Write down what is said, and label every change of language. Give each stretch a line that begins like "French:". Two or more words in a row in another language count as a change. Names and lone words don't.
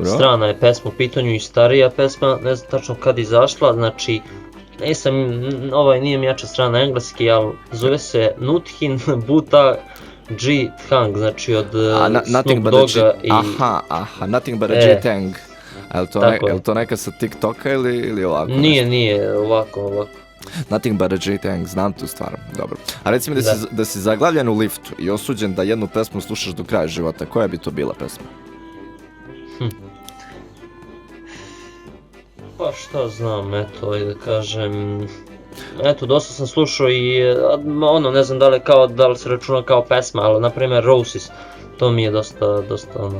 Serbian: Strana je pesma u pitanju i starija pesma, ne znam tačno kad izašla, znači nije mi jača strana engleski, ali zove se Nuthin Buta G Thang, znači od Snoop Dogga i...
English: Aha, Nothing but a G Thang.
Serbian: Je li to neka sa TikToka ili ovako? Nije, ovako.
English: Nothing but a G-Tang,
Serbian: znam tu stvar, dobro. A reci mi da si zaglavljen u liftu i osuđen da jednu pesmu slušaš do kraja života, koja bi to bila pesma? Pa šta znam, eto, da kažem... Eto, dosta sam slušao i ono, ne znam da li se računa kao pesma, ali na primjer Roses, to mi je dosta ono...